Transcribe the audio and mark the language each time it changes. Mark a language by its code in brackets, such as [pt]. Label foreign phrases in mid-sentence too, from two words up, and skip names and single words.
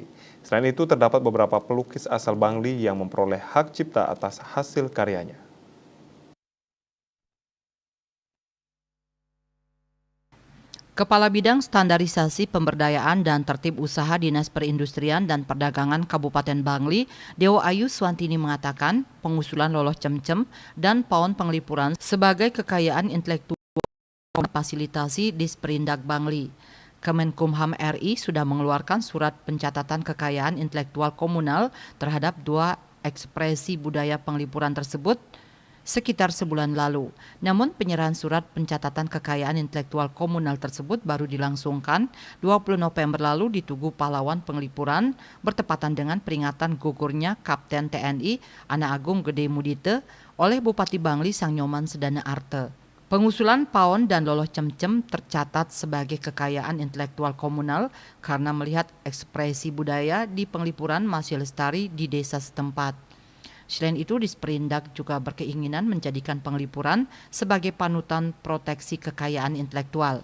[id] Selain itu, terdapat beberapa pelukis asal Bangli yang memperoleh hak cipta atas hasil karyanya. Kepala Bidang Standarisasi Pemberdayaan dan Tertib Usaha Dinas Perindustrian dan Perdagangan Kabupaten Bangli, Dewo Ayu Swantini mengatakan pengusulan loloh cemcem dan pawon penglipuran sebagai kekayaan intelektual fasilitasi Disperindak Bangli. Kemenkumham RI sudah mengeluarkan surat pencatatan kekayaan intelektual komunal terhadap dua ekspresi budaya penglipuran tersebut sekitar sebulan lalu. Namun penyerahan surat pencatatan kekayaan intelektual komunal tersebut baru dilangsungkan 20 November lalu di Tugu Pahlawan Penglipuran bertepatan dengan peringatan gugurnya Kapten TNI Ana Agung Gede Mudite oleh Bupati Bangli Sang Nyoman Sedana Arte. Pengusulan pawon dan loloh cemcem tercatat sebagai kekayaan intelektual komunal karena melihat ekspresi budaya di Penglipuran masih lestari di desa setempat. Selain itu, Disperindak juga berkeinginan menjadikan Penglipuran sebagai panutan proteksi kekayaan intelektual.